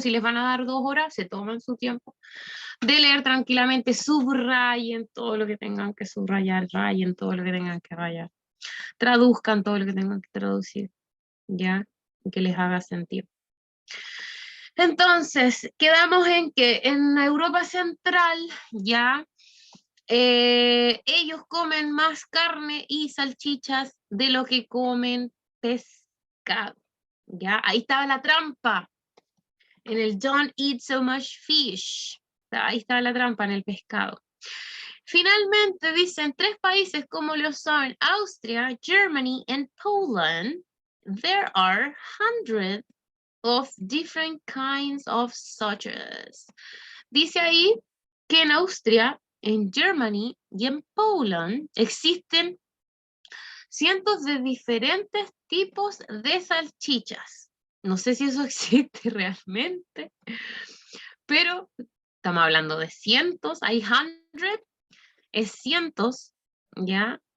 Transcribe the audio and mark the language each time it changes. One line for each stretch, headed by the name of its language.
Spanish: Si les van a dar 2 horas, se toman su tiempo de leer tranquilamente, subrayen todo lo que tengan que subrayar, rayen todo lo que tengan que rayar, traduzcan todo lo que tengan que traducir, ya, y que les haga sentido. Entonces, quedamos en que en Europa Central ya ellos comen más carne y salchichas de lo que comen pescado. ¿Ya? Ahí estaba la trampa. En el
English: don't eat so much fish.
Spanish: Ahí estaba la trampa en el pescado. Finalmente dicen 3 países como lo son Austria, Germany and Poland.
English: There are hundreds of different kinds of sausages.
Spanish: Dice ahí que en Austria, en Germany y en Poland existen cientos de diferentes tipos de salchichas. No sé si eso existe realmente, pero estamos hablando de cientos, hay es cientos, ¿ya?